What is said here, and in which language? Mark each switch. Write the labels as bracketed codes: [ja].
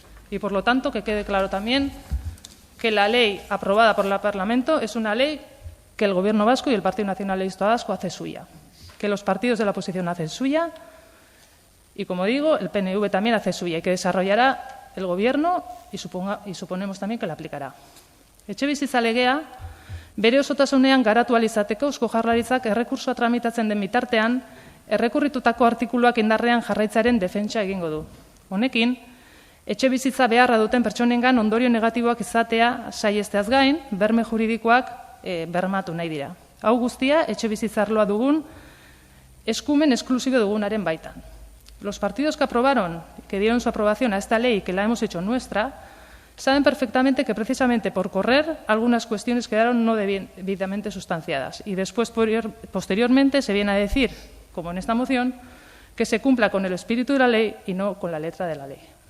[es] Y, por lo tanto, que quede claro también que la ley aprobada por el Parlamento es una ley que el Gobierno vasco y el Partido Nacionalista Vasco hace suya, que los partidos de la oposición hacen suya y, como digo, el PNV también hace suya y que desarrollará el Gobierno y suponemos también que la aplicará. [eu] Etxebizitza legea bere osotasunean garatu ahal izateko Eusko Jaurlaritzak errekursoa tramitatzen den bitartean errekurritutako artikuluak indarrean jarraitzaren defentsa egingo du. Honekin, etxebizitza beharra duten pertsonengan ondorio negatiboak izatea saihesteaz gain, berme juridikoak bermatu nahi dira. Hau guztia etxebizitza arloa dugun eskumen esklusibo dugunaren baitan. [es] Los partidos que aprobaron, que dieron su aprobación a esta ley y que la hemos hecho nuestra, saben perfectamente que precisamente por correr algunas cuestiones quedaron no debidamente sustanciadas y después, posteriormente, se viene a decir, como en esta moción, que se cumpla con el espíritu de la ley y no con la letra de la ley.